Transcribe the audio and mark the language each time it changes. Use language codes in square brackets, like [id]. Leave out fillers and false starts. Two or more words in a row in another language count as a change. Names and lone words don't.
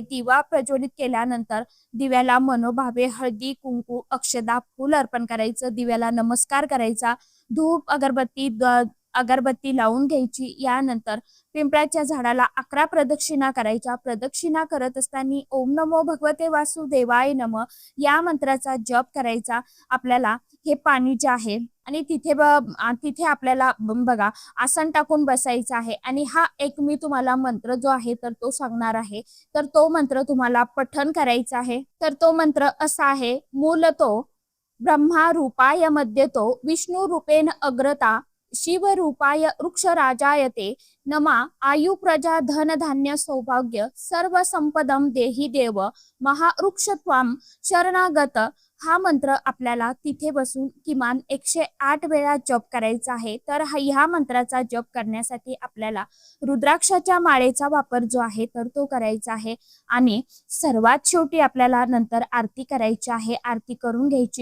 [mr] दिवा प्रज्वलित केल्यानंतर दिव्याला मनोभावे हळदी कुंकू अक्षदा फूल अर्पण करायचं, दिव्याला नमस्कार करायचा, धूप अगरबत्ती लावून घ्यायची। यानंतर पिंपळाच्या झाडाला 11 प्रदक्षिणा करायच्या। प्रदक्षिणा करत असताना [sa] ओम नमो भगवते वासुदेवाय नमः [mr] या मंत्राचा जप करायचा। आपल्याला हे पाणी जे आहे आणि तिथे आपल्याला बघा आसन टाकून बसायचं आहे आणि हा एक मी तुम्हाला मंत्र जो आहे तर तो सांगणार आहे, तर तो मंत्र तुम्हाला पठण करायचा आहे। तर तो मंत्र असा आहे, [sa] मूलतो ब्रह्मा रूपाय मध्यतो विष्णु रूपेण अग्रता शिव रूपाय वृक्षराजायते नमा आयु प्रजा धन धान्य सौभाग्य सर्व संपदम देही देव महावृक्ष त्वाम शरणागत। [mr] हा मंत्र आपल्याला तिथे बसून किमान 108 वेळा जप करायचा आहे। तर ह्या मंत्राचा जप करण्यासाठी आपल्याला रुद्राक्षाच्या माळेचा वापर जो आहे तर तो करायचा आहे आणि सर्वात शेवटी आपल्याला नंतर आरती करायची आहे, आरती करून घ्यायची।